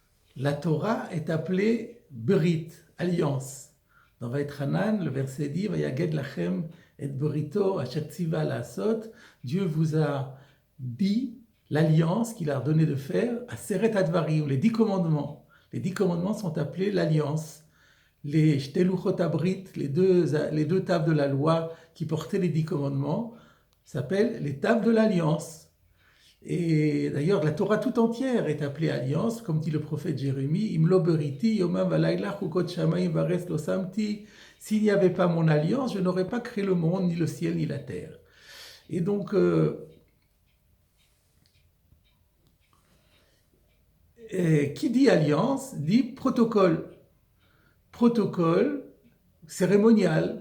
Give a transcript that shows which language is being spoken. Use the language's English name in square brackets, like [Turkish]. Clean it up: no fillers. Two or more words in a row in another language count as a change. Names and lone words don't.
[French] La Torah est appelée Berit, alliance. Dans Vaïtranan, le verset dit [Hebrew] ויגד לכם את בריתו אשר צוה לעשות. [French] Dieu vous a dit l'alliance qu'il a ordonné de faire à [Hebrew] עשרת הדברים, [French] les 10 commandements. Les 10 commandements sont appelés l'alliance. Les [Hebrew] שתי לוחות הברית, [French] les deux tables de la loi qui portaient les 10 commandements, s'appellent les tables de l'alliance. Et d'ailleurs, la Torah tout entière est appelée alliance, comme dit le prophète Jérémie, [Hebrew] אם לא בריתי יומם ולילה חקות שמים וארץ לא שמתי. [French] S'il n'y avait pas mon alliance, je n'aurais pas créé le monde, ni le ciel, ni la terre. Et donc, qui dit alliance dit protocole. Protocole cérémonial.